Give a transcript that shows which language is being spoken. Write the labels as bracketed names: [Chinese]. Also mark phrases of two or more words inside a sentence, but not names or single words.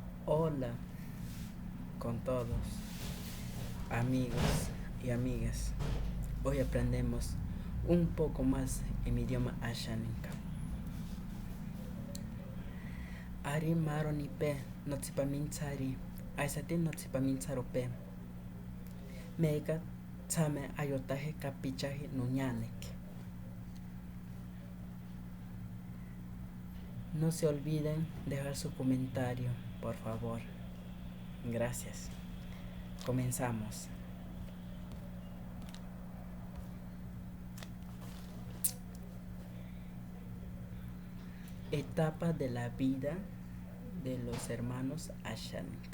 [Spanish] Hola con todos, amigos y amigas. Hoy aprendemos un poco más en mi idioma Ashaninka. [Asháninka] Ari maro ni pe notsipamintsari, aisati notsipamintsaro pe. Mega tsame ayotaje capichaje nuñanek. [Spanish] No se olviden dejar su comentario, por favor. Gracias. Comenzamos. Etapa de la vida de los hermanos Ashaninka.